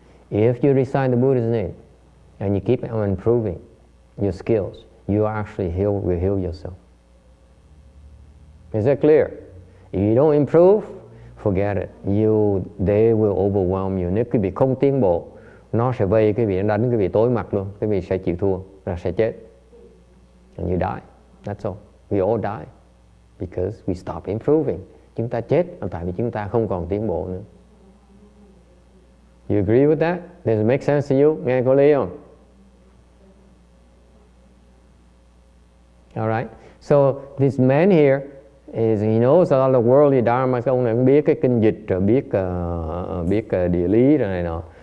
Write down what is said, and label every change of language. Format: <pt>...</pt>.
<en>If you recite the Buddha's name and you keep on improving your skills, you actually will heal yourself. Is that clear? If you don't improve, forget it. They will overwhelm you.</en> <vi>Nếu quý vị không tiến bộ, nó sẽ vây quý vị, nó đánh quý vị tối mặt luôn. Quý vị sẽ chịu thua, rồi sẽ chết.</vi> <en>And you die. That's all. We all die because we stop improving.</en> <vi>Chúng ta chết tại vì chúng ta không còn tiến bộ nữa.</vi> <en>You agree with that? Does it make sense to you?</en> <vi>Nghe có lý không?</vi> <en>All right. So this man here he knows a lot of worldly dharma.</en> <vi>Ông này cũng biết cái kinh dịch rồi biết địa lý rồi này nọ.</vi>